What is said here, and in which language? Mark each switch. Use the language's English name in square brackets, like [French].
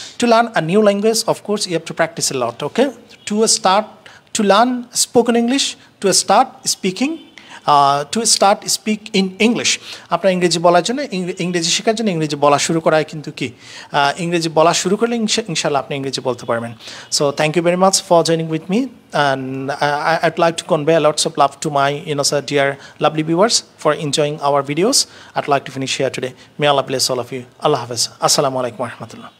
[English] To learn a new language, of course, you have to practice a lot. Okay, to learn spoken English, to start speaking to start speak in English. [Bangla] আপনার ইংরেজি বলার জন্য ইংরেজি শেখার জন্য ইংরেজি বলা শুরু করায় কিন্তু কি ইংরেজি বলা শুরু করলে ইনশাল্লাহ আপনি ইংরেজি বলতে পারবেন। [English] So thank you very much for joining with me, and I'd like to convey lots of love to my dear lovely viewers for enjoying our videos. I'd like to finish here today. May Allah bless all of you. Allah Hafiz. Assalamu alaikum wa rahmatullah.